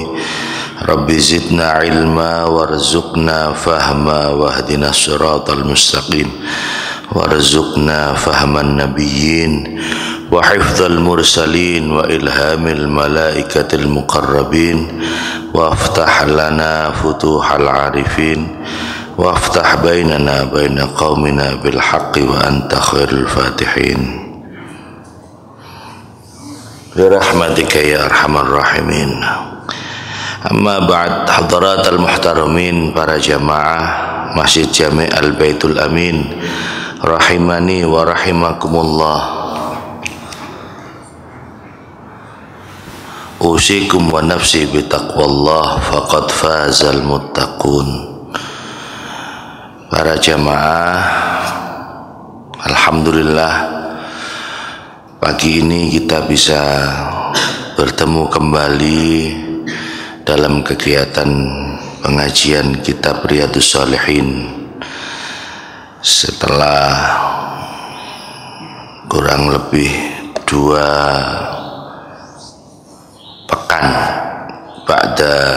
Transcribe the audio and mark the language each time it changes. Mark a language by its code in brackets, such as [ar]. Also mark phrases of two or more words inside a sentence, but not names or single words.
[ar] رب زدنا علما وارزقنا فهما واهدنا الصراط المستقيم. وارزقنا فهم النبيين وحفظ المرسلين وإلهام الملائكة المقربين وافتح لنا فتوح العارفين وافتح بيننا وبين قومنا بالحق وأنت خير الفاتحين برحمتك يا أرحم الراحمين. أما بعد, حضرات المحترمين, [id] para jamaah [ar] Masjid Jami' Al-Baitul Amin رحمني ورحمكم الله. أوصيكم ونفسي بتقوى الله فقد فاز المتقون. [id] Para jamaah, alhamdulillah pagi ini kita bisa bertemu kembali dalam kegiatan pengajian kitab Riyadhus Shalihin setelah kurang lebih 2 pekan ba'da